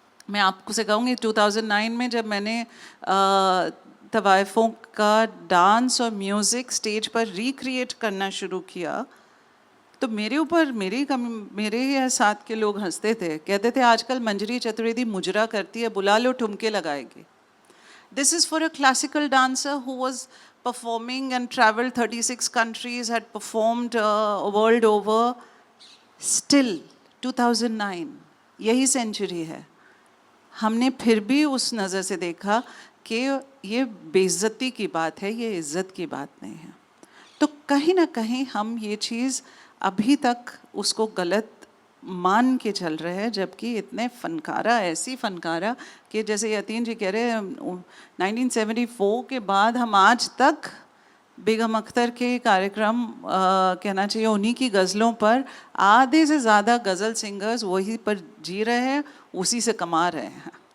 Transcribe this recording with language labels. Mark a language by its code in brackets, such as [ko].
[hi] मैं आपको से कहूँगी 2009 में जब मैंने तवाइफ़ों का डांस और म्यूज़िक स्टेज पर रिक्रिएट करना शुरू किया, तो मेरे ऊपर मेरे ही साथ के लोग हंसते थे, कहते थे आजकल मंजरी चतुर्वेदी मुजरा करती है, बुला लो ठुमके लगाएगी। [en] This is for a classical dancer who was performing and traveled 36 countries, had performed world over. [hi] Still 2009 यही सेंचुरी है, हमने फिर भी उस नज़र से देखा कि ये बेइज्जती की बात है, ये इज़्ज़त की बात नहीं है। तो कहीं ना कहीं हम ये चीज़ अभी तक उसको गलत मान के चल रहे हैं, जबकि इतने फनकारा, ऐसी फनकारा कि जैसे यतीन जी कह रहे हैं 1974 के बाद हम आज तक बेगम अख्तर के कार्यक्रम कहना चाहिए उन्हीं की गज़लों पर, आधे से ज़्यादा गज़ल सिंगर्स वही पर जी रहे हैं, उसी से कमा रहे हैं।